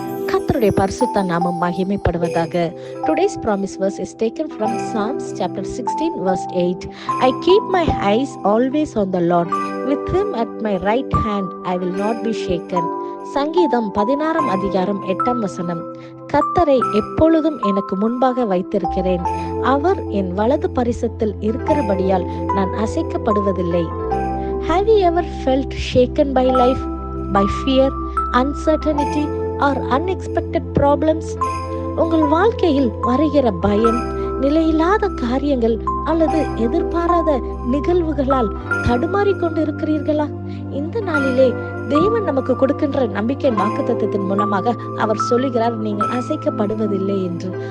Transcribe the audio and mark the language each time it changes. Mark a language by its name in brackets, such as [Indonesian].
[Tamil] கர்த்தருடைய பரிசுத்த நாமம் மகிமைப்படுவதாக. [English] Today's promise verse is taken from Psalms chapter 16 verse 8. I keep my eyes always on the Lord. With him at my right hand I will not be shaken. [Tamil] சங்கீதம் 16 அதிகாரம் 8 வசனம். கர்த்தரை எப்பொழுதும் எனக்கு முன்பாக வைத்திருக்கிறேன். அவர் என் வலது பரிசத்தில் இருக்கிறபடியால் நான் அசைக்கப்படுவதில்லை. [English] Have you ever felt shaken by life, by fear, uncertainty or unexpected problems? [Tamil] உங்கள் வாழ்க்கையில் வருகிற பயம், நிலையில்லாத காரியங்கள் அல்லது எதிர்பாராத நிகழ்வுகளால் தடுமாறிக்கொண்டு இருக்கிறீர்களா? இந்த நாளிலே தேவன் நமக்கு கொடுக்கின்ற நம்பிக்கையின் வாக்குத்தத்தத்தின் மூலமாக அவர் சொல்லுகிறார், நீங்கள் அசைக்கப்படுவதில்லை என்று.